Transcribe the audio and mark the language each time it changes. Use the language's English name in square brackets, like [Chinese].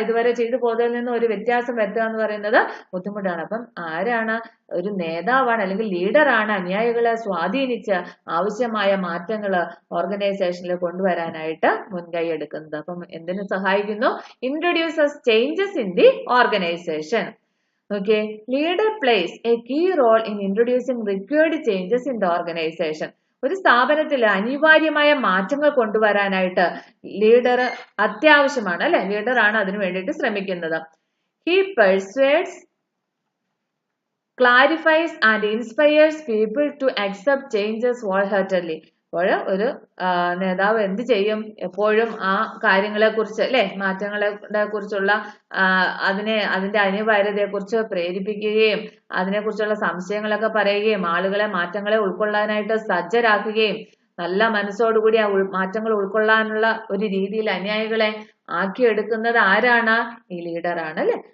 [Malayalam] ഇതുവരെ ചെയ്തു പോയതിൽ നിന്ന് ഒരു വ്യത്യാസം വരുത്തുക എന്ന് പറയുന്നത് ബുദ്ധിമുട്ടാണ്. അപ്പം ആരാണ്? ഒരു നേതാവാണ് അല്ലെങ്കിൽ ലീഡറാണ് അനുയായികളെ സ്വാധീനിച്ച് ആവശ്യമായ മാറ്റങ്ങൾ ഓർഗനൈസേഷനിൽ കൊണ്ടുവരാനായിട്ട് മുൻകൈ എടുക്കുന്നത്. അപ്പം എന്തിനു സഹായിക്കുന്നു? [English] Introduces changes in the organization. Okay, leader plays a key role in introducing required changes in the organization. [Malayalam] ഒരു സ്ഥാപനത്തിൽ അനിവാര്യമായ മാറ്റങ്ങൾ കൊണ്ടുവരാനായിട്ട് ലീഡർ അത്യാവശ്യമാണ് അല്ലെ. ലീഡർ ആണ് അതിനു വേണ്ടിയിട്ട് ശ്രമിക്കുന്നത്. [English] He persuades, clarifies and inspires people to accept changes wholeheartedly. [Malayalam] അപ്പോൾ ഒരു നേതാവ് എന്ത് ചെയ്യും? എപ്പോഴും ആ കാര്യങ്ങളെ കുറിച്ച് അല്ലെ, മാറ്റങ്ങളെ കുറിച്ചുള്ള അതിന്റെ അനിവാര്യതയെ കുറിച്ച് പ്രേരിപ്പിക്കുകയും അതിനെക്കുറിച്ചുള്ള സംശയങ്ങളൊക്കെ പറയുകയും ആളുകളെ മാറ്റങ്ങളെ ഉൾക്കൊള്ളാനായിട്ട് സജ്ജരാക്കുകയും നല്ല മനസ്സോടുകൂടി ആ മാറ്റങ്ങൾ ഉൾക്കൊള്ളാനുള്ള ഒരു രീതിയിൽ അനുയായികളെ ആക്കിയെടുക്കുന്നത് ആരാണ്? ഈ ലീഡറാണ് അല്ലെ.